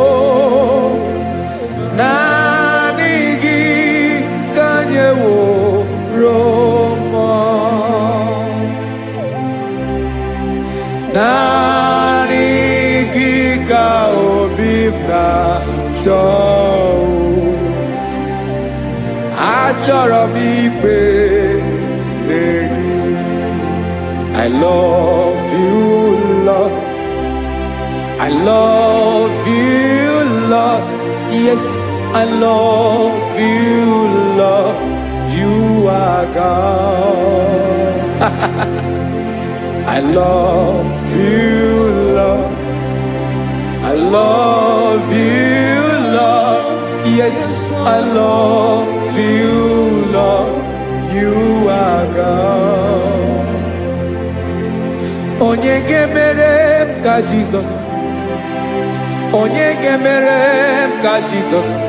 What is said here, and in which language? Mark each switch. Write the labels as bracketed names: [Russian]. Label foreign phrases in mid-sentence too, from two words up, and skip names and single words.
[Igbo] naanị gị ka anyị wụrụ mmụọ naanị gị ka obi m na-achọ achọrọ m ikpere gị [English] I love you, Lord. I love you, Lord. Yes, I love you, Lord. You are God. I love you, Lord. I love you, Lord. Yes, I love you, Lord. You are God. [Igbo] Onye ga-emere m ka Jizọs onye ga-emere m ka Jizọs